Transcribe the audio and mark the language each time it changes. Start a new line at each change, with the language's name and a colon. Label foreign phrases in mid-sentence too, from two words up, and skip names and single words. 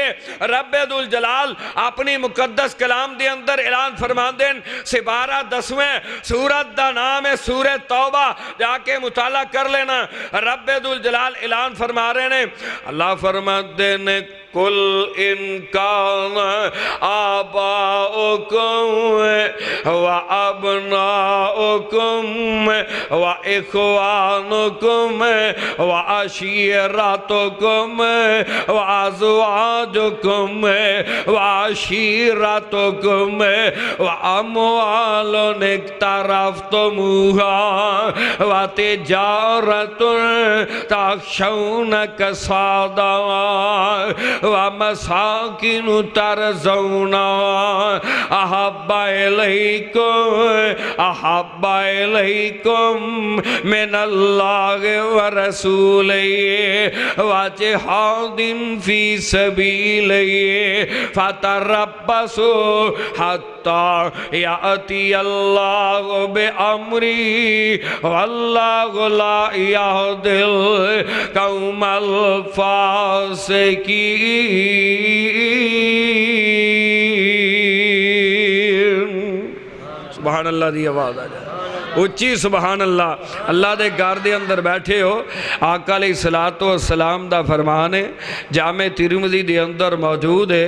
Punjabi: رب ذوالجلال اپنی مقدس کلام دے اندر اعلان فرما دین. سپارہ 10ویں سورت دا نام ہے سورہ توبہ, جا کے مطالعہ کر لینا. رب ذوالجلال اعلان فرما رہے ہیں.
Arabic: اللہ فرماتے ہیں قل ان کان آباؤکم و ابناؤکم و اخوانکم و عشیرتکم و ازواجکم و عشیرتکم و اموال اقترفتموها و تجارت تخشون کسادها ومساکن ترضونها احب الیکم من اللہ ورسولہ وجہاد فی سبیلہ فتربصوا حتی یأتی اللہ بامرہ واللہ لا یہدی القوم الفاسقین. سبحان اللہ
Punjabi: دی آواز آ جائے اچھی
Arabic: سبحان اللہ.
Punjabi: اللہ دے گھر دے اندر بیٹھے ہو. آقا
Arabic: علیہ السلام
Punjabi: دا فرمان ہے جامع ترمذی دے اندر موجود ہے.